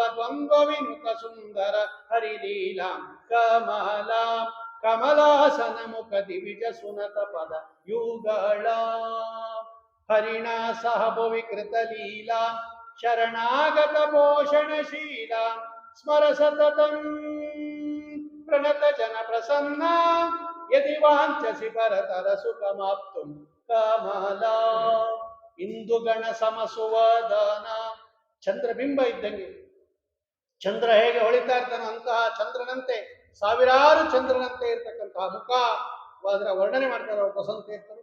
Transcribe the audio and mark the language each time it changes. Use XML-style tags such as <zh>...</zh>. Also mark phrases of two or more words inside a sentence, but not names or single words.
<sa>ದ್ವಂದ್ವ ವಿನುತ ಸುಂದರ ಹರಿಲೀಲಾಂ ಕಮಲಾಂ ಕಮಲಾಸನ ಮುಖ ದಿವಿಜ ಸುನತ ಪದ ಯುಗಳ ಹರಿಣ ಸಹ ಭುವಿಕೃತ ಲೀಲಾ ಶರಣಾಗತ ಭೂಷಣಶೀಲ ಸ್ಮರ ಸತತಂ ಪ್ರಣತ ಜನ ಪ್ರಸನ್ನ ಯದಿ ವಾಂಚಸಿ ಪರತರ ಸುಖಮಾಪ್ತುಂ ಕಮಲಾ. ಇಂದು ಗಣ ಸಮಸುವದನ,</sa> <kn>ಚಂದ್ರಬಿಂಬ ಇದ್ದಂಗೆ. ಚಂದ್ರ ಹೇಗೆ ಹೊಳಿತಾ ಇರ್ತಾನೋ ಅಂತಹ ಚಂದ್ರನಂತೆ, ಸಾವಿರಾರು ಚಂದ್ರನಂತೆ ಇರ್ತಕ್ಕಂತಹ ಮುಖ. ಅದರ ವರ್ಣನೆ ಮಾಡ್ತಾರೆ ಅವರು ವಸಂತೀರ್ಥರು.</kn>